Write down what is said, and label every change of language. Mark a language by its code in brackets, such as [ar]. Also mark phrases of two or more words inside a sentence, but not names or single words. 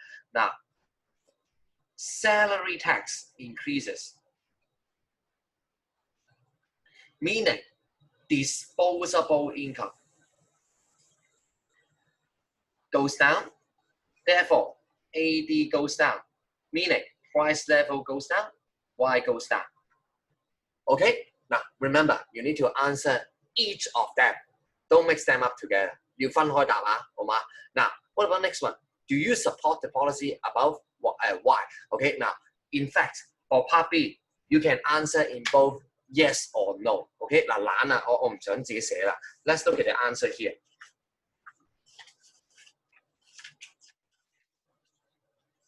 [en] Now, salary tax increases, meaning disposable income goes down. Therefore, AD goes down, meaning price level goes down, Y goes down. Okay, now remember, you need to answer each of them. Don't mix them up together. [yue] 要分開答啊，好嗎？ [en] Now, what about next one? Do you support the policy above? Why? Okay, now, in fact, for part B, you can answer in both yes or no. [yue] Okay, 嗱懶啊，我唔想自己寫啦。 [en] Let's look at the answer here.